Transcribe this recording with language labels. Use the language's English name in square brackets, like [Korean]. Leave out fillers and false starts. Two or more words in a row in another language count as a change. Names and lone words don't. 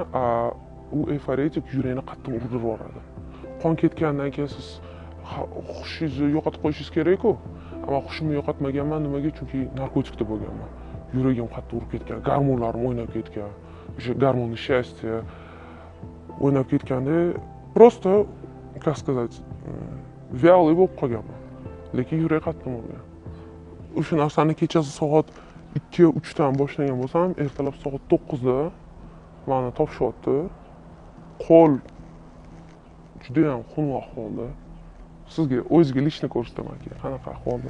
[Uzbek] U eforetik yurakni qattiq urdirib yuboradi. Qon ketgandan keyin siz hushingizni yo'qotib qo'yishingiz kerak-ku. Ammo hushimni yo'qotmaganman, nimaga? Chunki narkotikda bo'lganman. Yuragim qattiq urib ketgan, gormonlarim o'ynab ketgan. O'sha gormonni счастья o'ynab ketganda, [Russian] просто, как сказать, вялый [Uzbek] bo'lib qolganman. Lekin yurak qattiq urgan. O'sha narsani kechasi soat 2-3 dan boshlagan bo'lsam, ertalab soat 9 da meni topishyapti. Qo'l juda ham xunuk ahvolda. Sizga o'zingizga lishni ko'rsataman keyin qanaqa ahvolda.